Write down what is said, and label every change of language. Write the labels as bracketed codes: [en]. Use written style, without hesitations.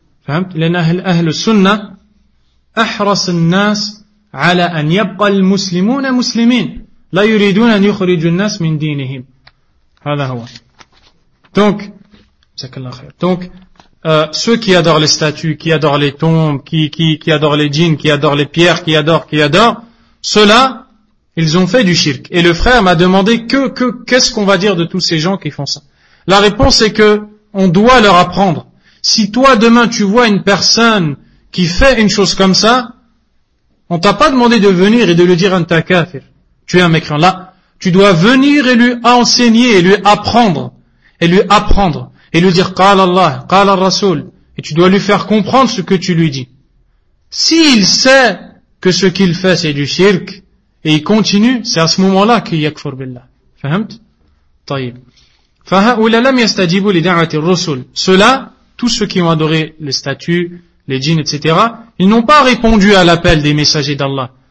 [ar] فهمت؟ لأن أهل السنة أحرص الناس على أن يبقى المسلمون مسلمين، لا يريدون أن يخرجوا الناس من دينهم. هذا هو. [fr] Donc, c'est que l'akhir. Donc, ceux qui adorent les statues, qui adorent les tombes, qui adorent les djinns, qui adorent les pierres, qui adorent, ceux-là, ils ont fait du shirk. Et le frère m'a demandé qu'est-ce qu'on va dire de tous ces gens qui font ça. La réponse est que on doit leur apprendre. Si toi demain tu vois une personne qui fait une chose comme ça, on t'a pas demandé de venir et de lui dire un takafir. Tu es un mécréant. Là, tu dois venir et lui enseigner et lui apprendre. Et lui apprendre. Et lui dire, [ar] قال الله, قال الرسول. [fr] Et tu dois lui faire comprendre ce que tu lui dis. S'il sait que ce qu'il fait c'est du shirk, et il continue, c'est à ce moment-là qu'il [ar] yakfur billah. Fahamt? Tayyib. فَهَاُولَا لَمْ يَسْتَجِبُوا لِدَعْوَةِ الرَّسُولِ. [fr] Ceux-là, tous ceux qui ont adoré les statues, les djinns, etc., ils n'ont pas répondu à l'appel des messagers d'Allah.